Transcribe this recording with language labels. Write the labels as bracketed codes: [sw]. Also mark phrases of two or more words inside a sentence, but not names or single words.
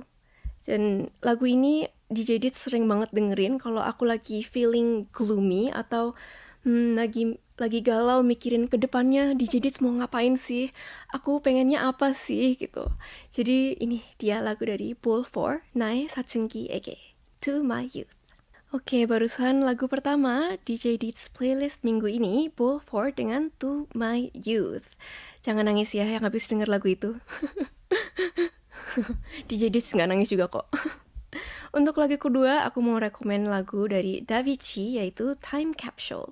[id] Dan lagu ini DJ Dit sering banget dengerin kalau aku lagi [en] feeling gloomy [id] atau lagi galau mikirin ke depannya DJ Dit mau ngapain sih, aku pengennya apa sih gitu. Jadi ini dia lagu dari Bull 4, 나의 사춘기에게, To My Youth. Oke, barusan lagu pertama DJ Deets Playlist minggu ini, Bull 4 dengan To My Youth. Jangan nangis ya yang habis denger lagu itu. DJ Deets gak nangis juga kok. Untuk lagu kedua, aku mau rekomen lagu dari Davichi, yaitu Time Capsule.